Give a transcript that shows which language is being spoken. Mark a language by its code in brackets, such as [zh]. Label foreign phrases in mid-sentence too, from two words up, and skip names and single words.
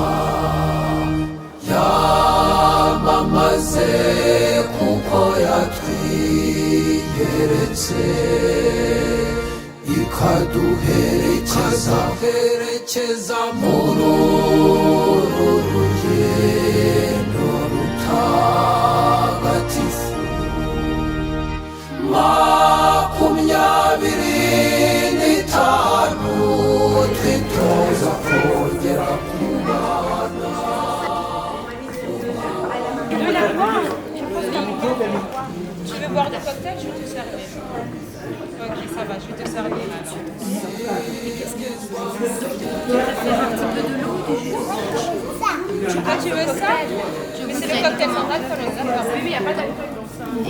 [rw] yamamaze kuko yatwiyeretse ikaduherekeza muri uru rugendo rutagatifu. Makumyabiri n'itanu twitoza kongera kubana [fr] je vais te servir. Ok, ça va, je vais te servir alors. Ah, tu veux ça? Mais c'est le cocktail sans alcool, d'accord. Oui, il n'y a pas d'alcool.